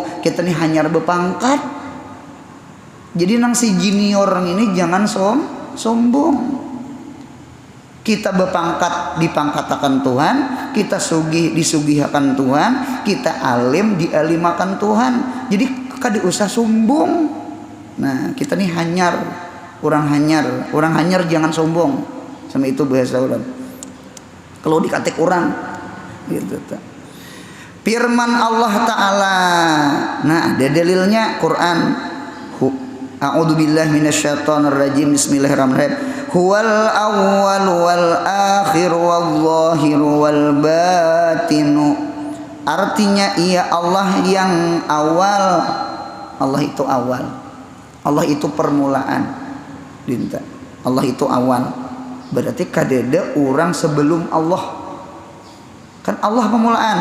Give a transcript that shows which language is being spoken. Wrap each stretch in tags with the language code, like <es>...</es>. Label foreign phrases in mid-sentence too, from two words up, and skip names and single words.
<bjn>Kita nih hanyar bepangkat. Jadi nang si junior ini jangan sombong. Kita berpangkat dipangkatakan Tuhan, kita sugih disugihakan Tuhan, kita alim dialimakan Tuhan. Jadi kada usah sombong. Nah, kita nih hanyar, orang hanyar jangan sombong.</bjn> <id>Sama itu bahasa orang. Kalau dikatik orang gitu. Firman Allah Ta'ala. Nah, ada dalilnya Quran.</id> <ar>أعوذ بالله من الشيطان الرجيم. Bismillahirrahmanirrahim. هو الأول والآخر والظاهر والباطن.</ar> <id>Artinya ia Allah yang awal. Allah itu awal. Allah itu permulaan. Dinta. Allah itu awal.</id> <bjn>Berarti kadeda orang sebelum Allah.</bjn> <id>Kan Allah permulaan.</id>